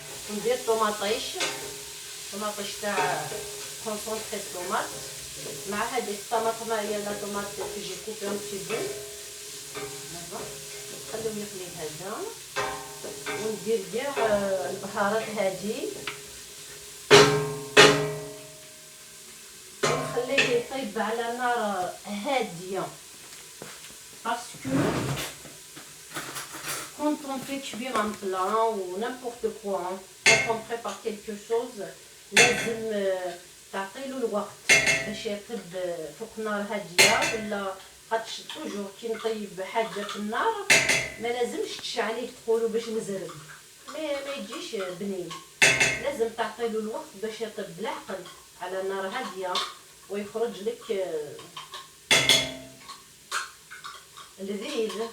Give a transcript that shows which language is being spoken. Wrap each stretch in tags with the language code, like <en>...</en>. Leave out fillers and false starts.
<ar>وندير طوماطيش تاع كونسونطري طوماط مع هذيك الطماطمه هي لا طوماط كي جي كوبي ان بتي بو. نخليو يغلي هذا وندير كاع البهارات هادي ونخليه يطيب على نار هاديه.</ar> <fr>باسكو quand on fait cuire un plat ou n'importe quoi, quand on prépare quelque chose,</fr> <ar>لازم تعطيلو الوقت باش يطيب فوق نار هاديه. ولا خاطش توجور كي نطيب حاجه في النار ما لازمش تشعليه تقولوا باش مزرب، ما يجيش بنين. لازم تعطيلو الوقت باش يطيب بالعقل على نار هاديه ويخرج لك لذيذ.</ar>